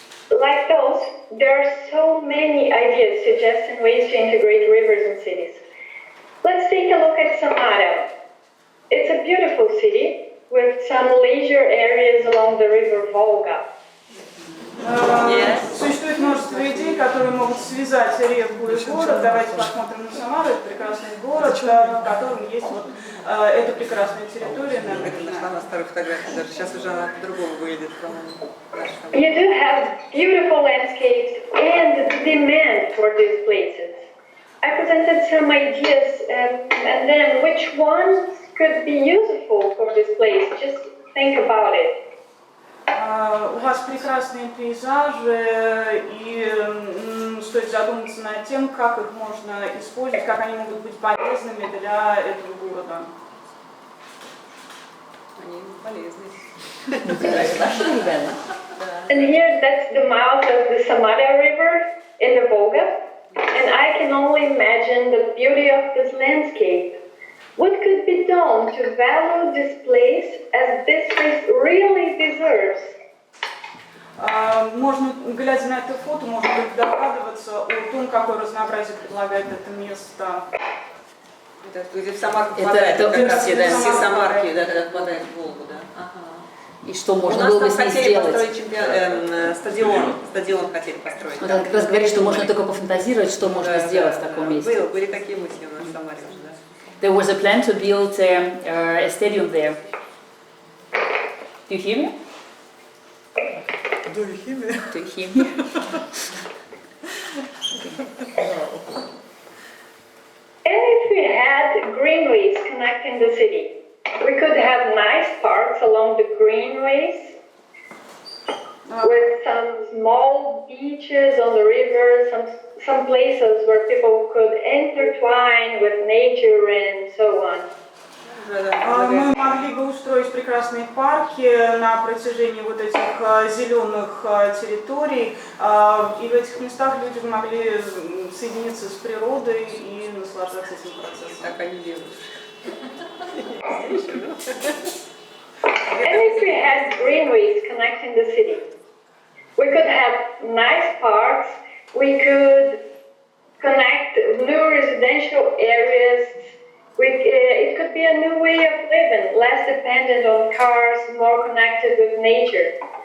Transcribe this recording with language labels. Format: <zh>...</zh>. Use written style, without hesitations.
<en>Like those, there are so many ideas suggesting ways to integrate rivers in cities. Let's take a look at Samara. It's a beautiful city with some leisure areas along the river Volga.</en> <ru>Существует множество идей, которые могут связать реку и город. Давайте посмотрим на Самару. Это прекрасный город, в котором есть вот эта прекрасная территория. Это нашла на старой фотографии, даже сейчас уже она по-другому выглядит, по-моему.</ru> <en>You do have beautiful landscapes and demand for these places. I presented some ideas and then which ones could be useful for this place? Just think about it.</en> <ru>У вас прекрасные пейзажи, и стоит задуматься над тем, как их можно использовать, как они могут быть полезными для этого города. Они полезны.</ru> <en>And here, that's the mouth of the Samara River in the Volga, and I can only imagine the beauty of this landscape. What could be done to value this place as this place really deserves?</en> <ru>Можно, глядя на это фото, можно догадываться о том, какое разнообразие предлагает это место. Это где в Самарку впадает, это как раз устье, да. все Самарки, да, когда впадает в Волгу, да. Ага. И что можно было бы с ней сделать? У нас там хотели построить стадион хотели построить. Вот она как раз говорит, что можно только пофантазировать, что можно сделать в таком месте. Были такие мысли у нас в Самаре уже, да.</ru> <en>There was a plan to build a stadium there. Do you hear me? Do you hear me? Do you hear me? And if we had greenways connecting the city, we could have nice parks along the greenways with some small beaches on the river, some places where people could intertwine with nature and so on.</en> <ru>Мы могли бы устроить прекрасные парки на протяжении вот этих зеленых территорий, и в этих местах люди могли соединиться с природой и наслаждаться этим процессом. Так они делают.</ru> <en>And if we had greenways connecting the city, we could have nice parks, we could connect new residential areas. It could be a new way of living, less dependent on cars, more connected with nature.</en>